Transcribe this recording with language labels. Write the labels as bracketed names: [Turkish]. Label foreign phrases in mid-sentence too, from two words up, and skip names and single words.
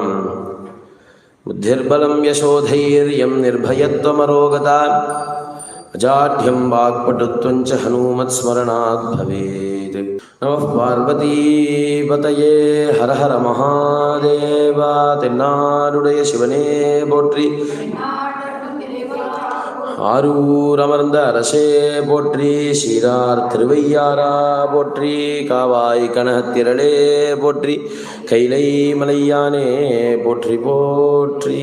[Sanskrit] बुद्धिर्बलं यशोधैर्यं निर्भयत्वमरोगता अजाढ्यं वाक्पटुत्वं च हनूमत्स्मरणात् भवेत्। नमः पार्वतीपतये हर हर महादेवा। [Tamil] तेन्नारुடைய சிவனே போற்றி ஆரூர் அமர்ந்த அரசே போற்றி சீரார் திருவையாரா போற்றி காவாய் கனகத்திரளே போற்றி கைலை மலையானே போற்றி போற்றி.